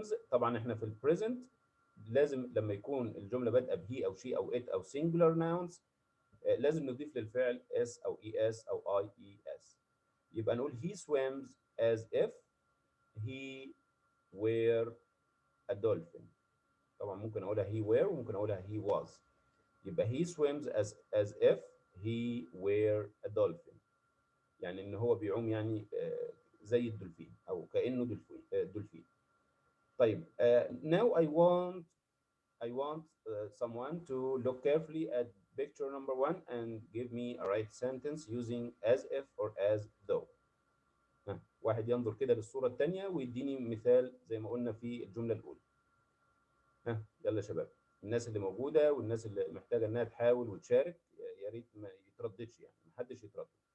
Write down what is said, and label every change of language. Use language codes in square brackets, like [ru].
[ar] طبعا احنا في البريزنت لازم لما يكون الجمله بادئه به او شي او ات او singular nouns لازم نضيف للفعل s او es او ies. [en] يبقى نقول he swims as if he were a dolphin. [ar] طبعا ممكن اقولها he were وممكن اقولها he was. يبقى [en] he swims as if he were a dolphin، [ar] يعني ان هو بيعوم يعني زي الدولفين او كانه دولفين. [en] طيب now I want someone to look carefully at picture number 1 and give me a right sentence using as if or as though. [ar] واحد ينظر كده للصورة الثانية ويديني مثال زي ما قلنا في الجملة الأولى. يلا يا شباب، الناس اللي موجودة والناس اللي محتاجة إنها تحاول وتشارك يا ريت ما يترددش يعني، محدش يتردد.